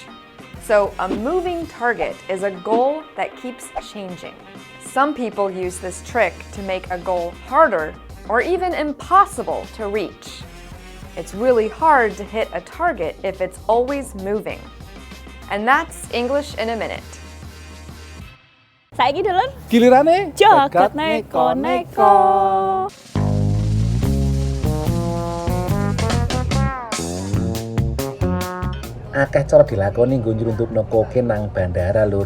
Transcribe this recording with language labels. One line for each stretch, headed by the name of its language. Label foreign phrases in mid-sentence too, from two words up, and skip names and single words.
English: So a moving target is a goal that keeps changing. Some people use this trick to make a goal harder or even impossible to reach. It's really hard to hit a target if it's always moving. And that's English in a Minute.
Javanese: Saiki dulur gilirane jaket neko-neko. Akeh cara dilakoni nggo nyelundupno kokain nang bandara lur.